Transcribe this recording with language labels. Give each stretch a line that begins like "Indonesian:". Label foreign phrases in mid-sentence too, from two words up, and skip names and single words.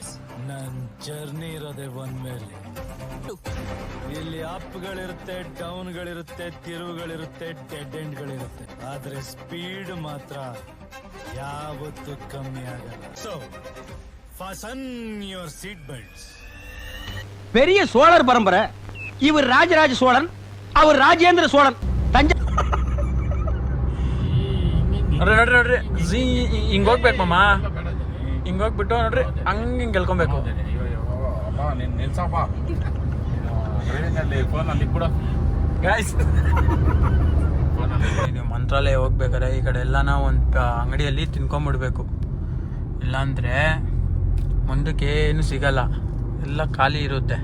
Kannada: ನನ್ ಜರ್ನಿ ಇರೋದೇ ಒಂದ್ ಮೇಲೆ. ಇಲ್ಲಿ ಅಪ್ಗಳಿರುತ್ತೆ, ಡೌನ್ಗಳಿರುತ್ತೆ, ತಿರುವುಗಳಿರುತ್ತೆ, ಡೆಡ್ ಎಂಡ್ಗಳಿರುತ್ತೆ. ಆದ್ರೆ ಸ್ಪೀಡ್ ಮಾತ್ರ ಯಾವತ್ತೂ ಕಮ್ಮಿ ಆಗಲ್ಲ.
English: so fasten your seat belts.
Tamil: பெரிய சோழர் பரம்பரை. இவர் ராஜராஜ சோழன், அவர் ராஜேந்திர சோழன்.
Kannada: ನೋಡ್ರಿ ಹಿಂಗ್ ಹೋಗ್ಬೇಕು ಮಾಮ, ಹಿಂಗ್ ಹೋಗ್ಬಿಟ್ಟು ನೋಡ್ರಿ ಹಂಗೆ ಗೆಲ್ಕೊಬೇಕು. ನಿಲ್ಸಪ್ಪ ಫೋನಲ್ಲಿ ಕೂಡ ಗಾಯ್ಸ್. ನೀವು ಮಂತ್ರಾಲಯ ಹೋಗ್ಬೇಕಾದ್ರೆ ಈ ಕಡೆ ಎಲ್ಲಾನ ಒಂದು ಅಂಗಡಿಯಲ್ಲಿ ತಿನ್ಕೊಂಬಿಡ್ಬೇಕು, ಇಲ್ಲಾಂದ್ರೆ ಮುಂದಕ್ಕೆ ಏನು ಸಿಗಲ್ಲ, ಎಲ್ಲ ಖಾಲಿ ಇರುತ್ತೆ.